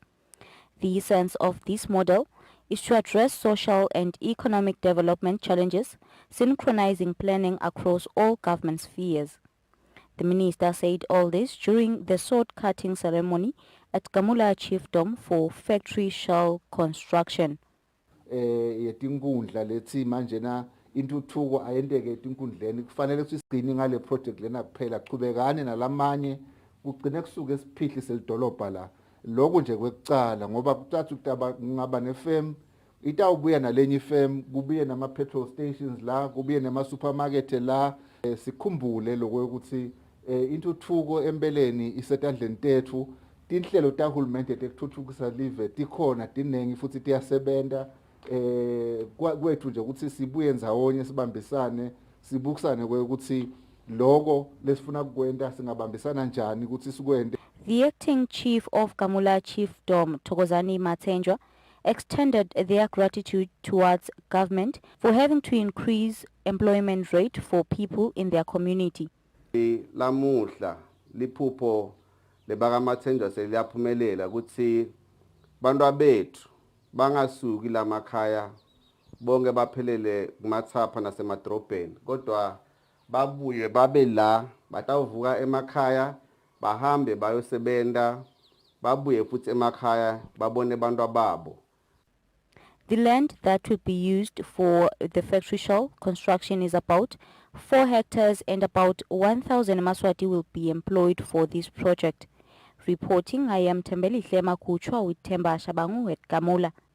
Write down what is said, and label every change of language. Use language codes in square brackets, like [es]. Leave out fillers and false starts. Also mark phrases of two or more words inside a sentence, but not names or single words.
[en] The essence of this model is to address social and economic development challenges, synchronizing planning across all government spheres. The minister said all this during the sword-cutting ceremony at Gamula Chiefdom for factory shell construction. [ss] Yetinkundla lethi manje na intuthuko ayendeke etinkundleni kufanele sigcine ngale project lena kuphela qhubekane nalamanye kugcine kusuke esiphihli selidolobha la lokho nje kwekucala ngoba kuthatha ukutaba ngaba nefirm itawubuya nalenye ifirm kubuye nama [en] petrol stations [ss] la kubuye nama supermarket la sikhumbule lokho ukuthi intuthuko empeleni isetandleni tethu tinhlelo tahulumende tekuthuthukisa live tikhona tinengi futhi tiyasebenza kwethu nje ukuthi sibuye ndzawonye sibambisane sibukisane ukuthi lokho lesifuna kukwenda singabambisana njani ukuthi sikwende. [en] The acting chief of Gamula Chiefdom, Thokozani Mathenjwa, extended their gratitude towards government for having to increase employment rate for people in their community. [ss] Lamuhla liphupho lebaka Mathenjwa seliyaphumelela ukuthi bantwa bethu bangasuki lamakhaya bonke baphelele kumathapha nasemadrobheni kodwa babuye babe la batawuvuka emakhaya bahambe bayosebenta babuye futhi emakhaya babone bantwa babo. [en] The land that will be used for the factory shell construction is about 4 hectares and about 1,000 Maswati will be employed for this project. Reporting, I am Tembeli Hlema Kuchwa with Temba Shabangu at Gamula.